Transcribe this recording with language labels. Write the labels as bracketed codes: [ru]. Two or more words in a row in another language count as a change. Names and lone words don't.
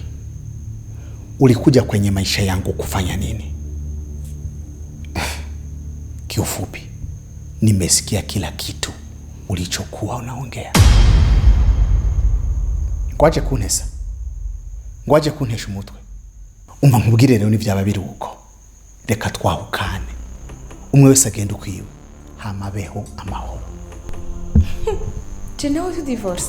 [sw] Ulikuja kwenye maisha yangu kufanya nini? Kiufupi, nimesikia kila kitu ulichokuwa unaongea. [rn] Ngwaje kuntesha umutwe. Umva nkubwire rero n'ivyaba biri uko. Reka twahukane. Umwe wese agenda ukwiwe. Hamabeho amahoro. Je nawe tu divorce.